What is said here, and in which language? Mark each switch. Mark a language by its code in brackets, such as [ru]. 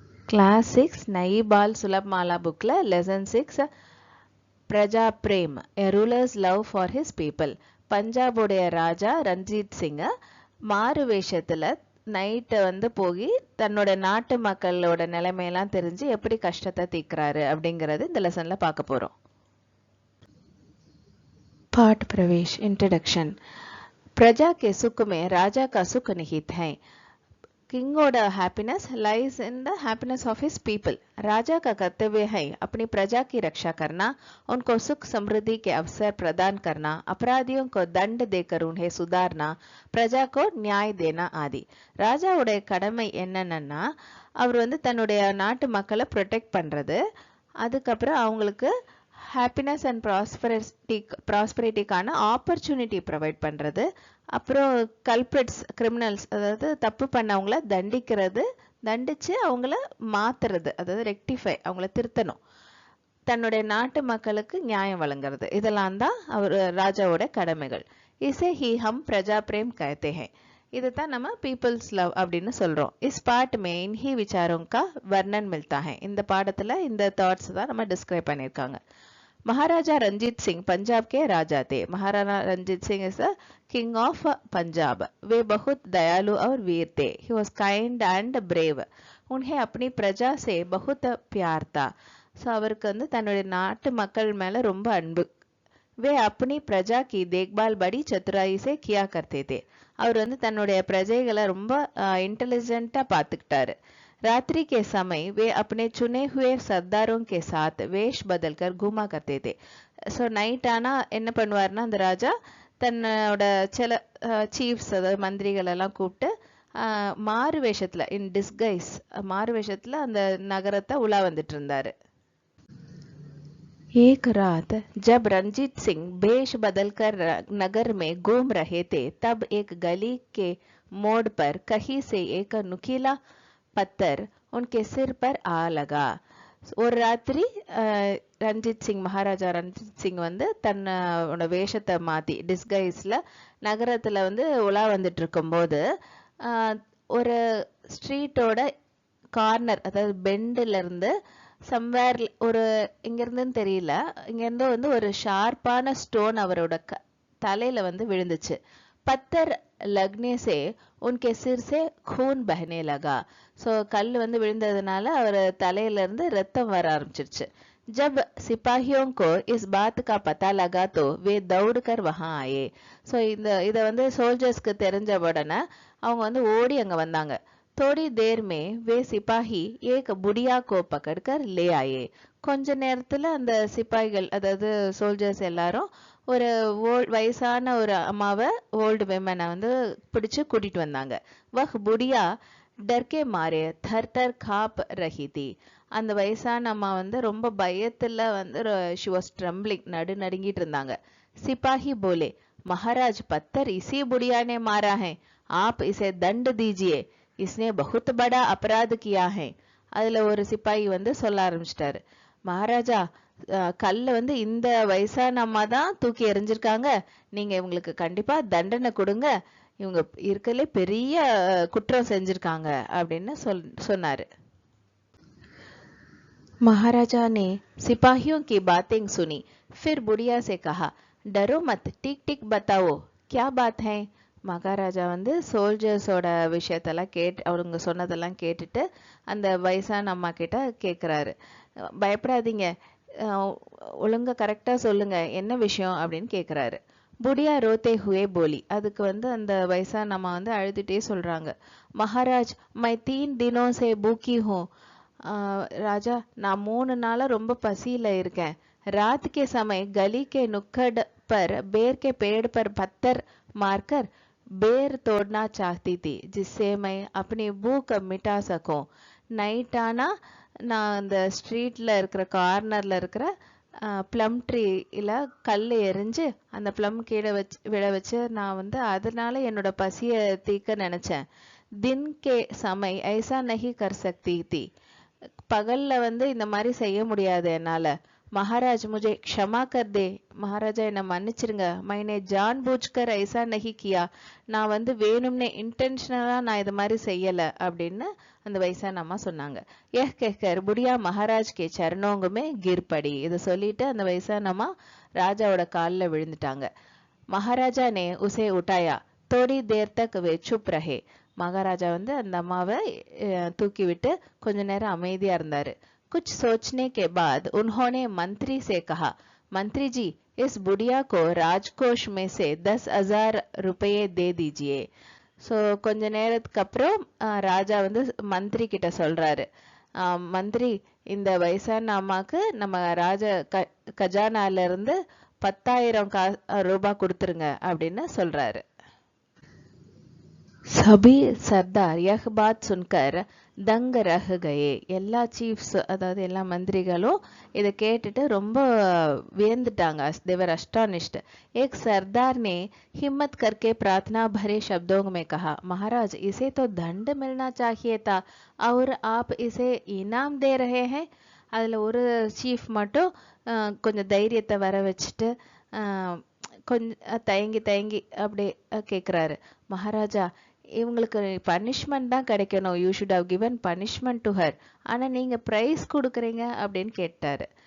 [en] Class 6 [hi] नई बाल सुलभ माला [en] bookல lesson 6 பிரஜா பிரேம் a ruler's love for his people. [ta] பஞ்சாபுடைய ராஜா ரஞ்சித் சிங் மாறு வேஷத்துல நைட்டு வந்து போய் தன்னோட நாட்டு மக்களோட நிலைமையெல்லாம் தெரிஞ்சு எப்படி கஷ்டத்தை தீர்க்கிறாரு அப்படிங்கறது இந்த லெசன்ல பார்க்க போறோம். [hi] पाठ प्रवेश इंट्रोडक्शन. प्रजा के सुख में राजा का सुख निहित है. [en] किंगोட happiness lies in the happiness of his people. [hi] राजा का कर्तव्य है अपनी प्रजा की रक्षा करना, उनको सुख समृद्धि के अवसर प्रदान करना, अपराधियों को दंड देकर उन्हें सुधारना, प्रजा को न्याय देना आदि. [ta] ராஜாவுடைய கடமை என்னன்னா அவர் வந்து தன்னுடைய நாட்டு மக்களை ப்ரொடெக்ட் பண்றது, அதுக்கப்புறம் அவங்களுக்கு ஹாப்பினஸ் அண்ட் ப்ராஸ்பரிட்டிக்கான ஆப்பர்ச்சுனிட்டி ப்ரொவைட் பண்ணுறது, அப்புறம் கல்பிரிட்ஸ் கிரிமினல்ஸ் அதாவது தப்பு பண்ணவங்கள தண்டிக்கிறது, தண்டித்து அவங்கள மாற்றுறது அதாவது ரெக்டிஃபை அவங்கள திருத்தணும், தன்னுடைய நாட்டு மக்களுக்கு நியாயம் வழங்குறது, இதெல்லாம் தான் அவர் ராஜாவோட கடமைகள். [hi] இசே ஹி ஹம் பிரஜா பிரேம் कहते हैं. [ta] இதுதான் நம்ம பீப்புள்ஸ் லவ் அப்படின்னு சொல்றோம். [hi] இஸ் பாட் மே இன்ஹி விசாரோं का वर्णन मिलता है. [ta] இந்த பாடத்துல இந்த தாட்ஸ் தான் நம்ம டிஸ்கிரைப் பண்ணியிருக்காங்க. [hi] महाराजा रंजीत सिंह पंजाब के राजा थे. Maharana Ranjit Singh [en] Is the king of Punjab. [hi] वे बहुत दयालु और वीर थे. [en] He was kind and brave. [hi] उन्हें अपनी प्रजा से बहुत प्यार था. [ta] ஸோ அவருக்கு வந்து தன்னுடைய நாட்டு மக்கள் மேல ரொம்ப அன்பு. [hi] वे अपनी प्रजा की देखभाल बड़ी चतुराई से किया करते थे. [ta] அவர் வந்து தன்னுடைய பிரஜைகளை ரொம்ப இன்டெலிஜென்ட்டா பார்த்துக்கிட்டாரு. [hi] रात्रि के समय वे अपने चुने हुए सरदारों के साथ वेश बदलकर घूमा करते थे. [ta] ஸோ நைட் ஆனால் என்ன பண்ணுவார்னா அந்த ராஜா தன்னோட சில சீஃப்ஸ் அதாவது மந்திரிகள் எல்லாம் கூப்பிட்டு மாறு வேஷத்தில் இன் டிஸ்கைஸ் மாறு வேஷத்தில் அந்த நகரத்தை உலா வந்துட்டு இருந்தாரு. [hi] एक रात जब रंजीत सिंह भेष बदलकर नगर में घूम रहे थे तब एक गली के मोड़ पर कहीं से एक नुकीला पत्थर उनके सिर पर आ लगा. [ta] ஒரு ராத்திரி ரஞ்சித் சிங் மகாராஜா ரஞ்சித் சிங் வந்து தன்னோட வேஷத்தை மாற்றி டிஸ்கைஸில் நகரத்தில் வந்து உலா வந்துட்டு இருக்கும்போது ஒரு ஸ்ட்ரீட்டோட கார்னர் அதாவது பெண்டிலிருந்து சம்வேர் ஒரு இங்கேருந்துன்னு தெரியல, இங்கேருந்து வந்து ஒரு ஷார்ப்பான ஸ்டோன் அவரோட தலையில் வந்து விழுந்துச்சு. [hi] பத்தர் லக்னே சே உன்கே சிர் சே खून बहने लगा. [ta] ஸோ கல் வந்து விழுந்ததுனால அவர் தலையிலேருந்து ரத்தம் வர ஆரம்பிச்சிருச்சு. [hi] जब सिपाहियों को इस बात का पता लगा तो वे दौड़ कर वहाँ आए. [ta] ஸோ இதை வந்து சோல்ஜர்ஸ்க்கு தெரிஞ்ச உடனே அவங்க வந்து ஓடி அங்கே வந்தாங்க. [hi] थोड़ी देर में वे सिपाही एक बुढ़िया को पकड़कर ले आए. [ta] கொஞ்ச நேரத்துல அந்த சிப்பாய்கள் அதாவது சோல்ஜர்ஸ் எல்லாரும் ஒரு வயசான ஒரு அம்மாவை ஓல்டு விமனை வந்து பிடிச்சு கூட்டிட்டு வந்தாங்க. [hi] வஹ் புடியா டர்கே மாரே தர் தர் காப் ரஹி தி. [ta] அந்த வயசான அம்மா வந்து ரொம்ப பயத்துல வந்து [en] she was trembling [ta] நடுநடுங்கிட்டு இருந்தாங்க. [hi] சிப்பாஹி போலே महाराज पत्थर इसी बुढ़िया ने मारा है, आप इसे दंड दीजिए, इसने बहुत बड़ा अपराध किया है. [ta] அதுல ஒரு சிப்பாயி வந்து சொல்ல ஆரம்பிச்சிட்டாரு, மகாராஜா கல்ல வந்து இந்த வயசான அம்மா தான் தூக்கி எறிஞ்சிருக்காங்க, நீங்க இவங்களுக்கு கண்டிப்பா தண்டனை கொடுங்க, இவங்க இருக்கலே பெரிய குற்றம் செஞ்சிருக்காங்க அப்படின்னு சொன்னாரு. [hi] महाराजा ने सिपाहियों की बातें सुनी. फिर बुढ़िया से कहा, डरो मत, टिक टिक बताओ क्या बात है. [ta] மகாராஜா வந்து சோல்ஜர்ஸோட விஷயத்தெல்லாம் அவங்க சொன்னதெல்லாம் கேட்டுட்டு அந்த வயசான அம்மா கிட்ட கேட்குறாரு, பயப்படாதீங்க, ஒழுங்கா கரெக்டாக சொல்லுங்க என்ன விஷயம் அப்படின்னு கேட்குறாரு. [hi] புடியா ரோத்தே ஹுவே போலி. [ta] அதுக்கு வந்து அந்த வயசான அம்மா வந்து அழுதுகிட்டே சொல்கிறாங்க, [hi] மகாராஜ் மை 3 தினோं से भूखी हूँ. [ta] ராஜா நான் 3 நாளாக ரொம்ப பசியில் இருக்கேன். [hi] रात के समय गली के नुक्कड़ पर बेर के पेड़ पर पत्थर मारकर बेर तोड़ना चाहती थी जिससे मैं अपनी भूख मिटा सकूं. [ta] நைட் ஆனால் நான் அந்த ஸ்ட்ரீட்டில் இருக்கிற கார்னரில் இருக்கிற ப்ளம் ட்ரீயில் கல் எரிஞ்சு அந்த ப்ளம் கீழே விழ வச்சு நான் வந்து அதனால என்னோட பசியை தீர்க்க நினச்சேன். [hi] தின் கே சமை ஐசா நஹி கர் சக்தி தி. [ta] பகலில் வந்து இந்த மாதிரி செய்ய முடியாது என்னால். [hi] महाराज मुझे क्षमा कर दे. महाराजा [ta] என்ன மன்னிச்சிருங்க. [hi] मैंने जानबूझकर ऐसा नहीं किया. [ta] நான் வந்து வேணும்னே இன்டென்ஷனலா நான் இது மாதிரி செய்யல அப்படின்னு அந்த வயசான அம்மா சொன்னாங்க. [hi] यह कहकर बुढ़िया महाराज के चरणों में गिर पड़ी. [ta] இதை சொல்லிட்டு அந்த வயசான அம்மா ராஜாவோட காலில் விழுந்துட்டாங்க. [hi] महाराजा ने उसे उठाया. थोड़ी देर तक वे चुप रहे. [ta] மகாராஜா வந்து அந்த அம்மாவை தூக்கி விட்டு கொஞ்ச நேரம் அமைதியா இருந்தாரு. [hi] कुछ सोचने के बाद उन्होंने मंत्री से कहा, मंत्री जी, इस बुढ़िया को राजकोष में से 10,000 रुपये दे दीजिए. [ta] ஸோ கொஞ்ச நேரத்துக்கு அப்புறம் ராஜா வந்து மந்திரி கிட்ட சொல்றாரு, மந்திரி, இந்த வயசான அம்மாக்கு நம்ம கஜானால இருந்து 10,000 ரூபாய் கொடுத்துருங்க அப்படின்னு சொல்றாரு. [hi] सभी सरदार यह बात सुनकर दंग रह गए. [ta] எல்லா சீஃப்ஸ், அதாவது எல்லா மந்திரிகளும் இதை கேட்டுட்டு ரொம்ப வியந்துட்டாங்க. [en] they were astonished. [hi] एक सरदार ने हिम्मत करके प्रार्थना भरे शब्दों में कहा, महाराज, इसे तो दंड मिलना चाहिए था और आप इसे इनाम दे रहे हैं. [ta] அதுல ஒரு சீஃப் மட்டும் கொஞ்சம் தைரியத்தை வர வச்சுட்டு கொஞ்சம் தயங்கி அப்படியே கேட்குறாரு, மகாராஜா, இவங்களுக்கு பனிஷ்மெண்ட் தான் கிடைக்கணும், [en] you should have given punishment to her, [ta] ஆனா நீங்க பிரைஸ் கொடுக்குறீங்க அப்படின்னு கேட்டாரு.